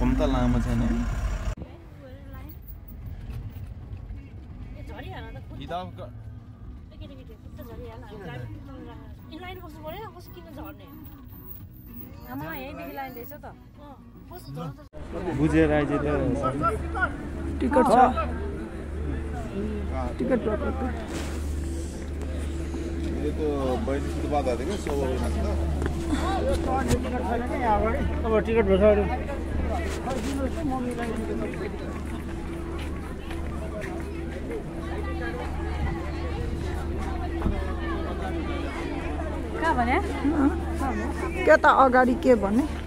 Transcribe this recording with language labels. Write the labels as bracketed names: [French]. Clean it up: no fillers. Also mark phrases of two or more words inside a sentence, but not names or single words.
[Nepali] कम त लामो छैन है। बुझेर आइज त टिकट छ, टिकट [Hindi] ये तो 32 के बाद आते हैं 100 [Nepali] अब टिकट भइसक्यो। कहाँ भने के त अगाडि के भने